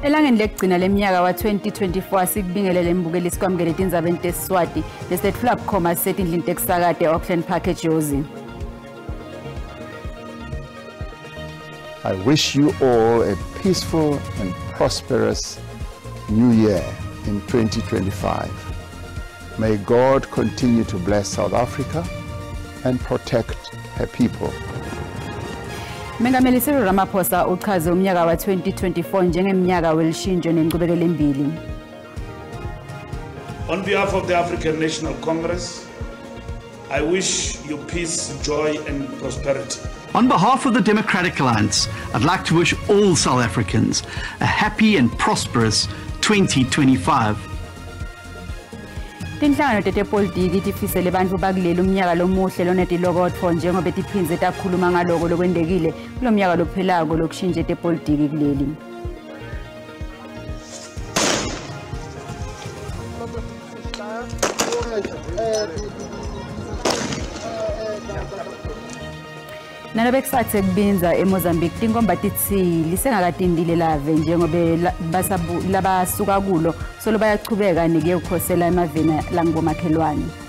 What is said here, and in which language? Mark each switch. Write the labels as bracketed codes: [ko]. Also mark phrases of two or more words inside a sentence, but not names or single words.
[ss] Ehlelweni lekugcina leminyaka wa 2024 sikubingelele imbukeli sikwamukele indzaba entesiswati lesethula bukhoma setindlini tekusakade Auckland Park eJozi. [en] I wish you all a peaceful and prosperous new year in 2025. May God continue to bless South Africa and protect her people. [ss] Mengameli Cyril Ramaphosa uchaze umnyaka wa 2024 njengemnyaka welishintsho nenkqubekelo embili. [en] On behalf of the African National Congress, I wish you peace, joy and prosperity. On behalf of the Democratic Alliance, I'd like to wish all South Africans a happy and prosperous 2025. [ss] Tinhlangano tetepolitiki tifisele bantfu bakuleli umnyaka lomuhle lonetilokotfo njengoba tiphindze takhuluma ngaloko lokwendekile kulomnyaka lophelako lokushintsha tepolitiki kuleli. Nalobe kusathe kubinza eMozambique tinkomba titsi lisengakatindile lave njengobe labasuka kulo solo bayachubeka nike ukhosela emaveni langomakhelwane.